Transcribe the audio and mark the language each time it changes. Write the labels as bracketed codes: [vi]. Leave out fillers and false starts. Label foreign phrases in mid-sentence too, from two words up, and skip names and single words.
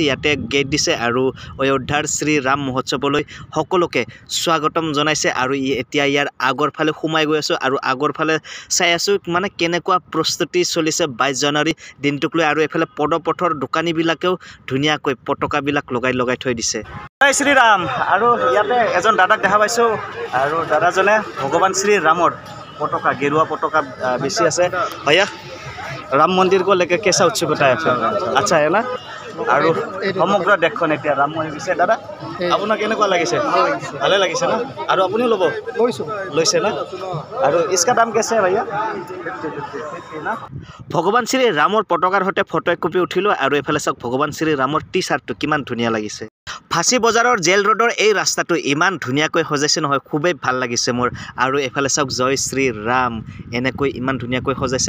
[as] ইয়াতে গেট দিছে আৰু অযোধ্যাৰ শ্ৰী ৰাম মহোৎসৱলৈ সকলোকে স্বাগতম জনাইছে আৰু এতিয়া ইয়াৰ আগৰ ফালে সোমাই গৈ আছোঁ আৰু আগৰ ফালে চাই আছোঁ মানে কেনেকুৱা প্ৰস্তুতি চলিছে 22 জানুৱাৰী দিনটোক লৈ। আৰু এফালে পদপথৰ দোকানীবিলাকেও ধুনীয়াকৈ পতাকাবিলাক লগাই থৈ দিছে। জয় শ্ৰীৰাম। আৰু ইয়াতে এজন দাদাক দেখা পাইছোঁ আৰু দাদাজনে ভগৱান শ্ৰী ৰামৰ পতাকা গেৰুৱা পতাকা বেছি আছে। [hi] ভैया राम मंदिर को लेकर कैसा उत्सुकता है अच्छा है ना [as] আৰু সমগ্ৰ দেশখন এতিয়া ৰামময় হৈ গৈছে। দাদা আপোনাক কেনেকুৱা লাগিছে? ভালে লাগিছে না? আৰু আপুনিও ল'ব লৈছে না? [hi] আৰু इसका दाम कैसे है भैया? [as] ভগৱান শ্ৰী ৰামৰ পতাকাৰ সৈতে ফটো এক কপি উঠিলোঁ আৰু এফালে চাওক ভগৱান শ্ৰী ৰামৰ টি চাৰ্টটো কিমান ধুনীয়া লাগিছে। ফাঁচী বজাৰৰ জেল ৰোডৰ এই ৰাস্তাটো ইমান ধুনীয়াকৈ সজাইছে নহয়, খুবেই ভাল লাগিছে মোৰ। আৰু এফালে চাওক জয় শ্ৰী ৰাম এনেকৈ ইমান ধুনীয়াকৈ সজাইছে।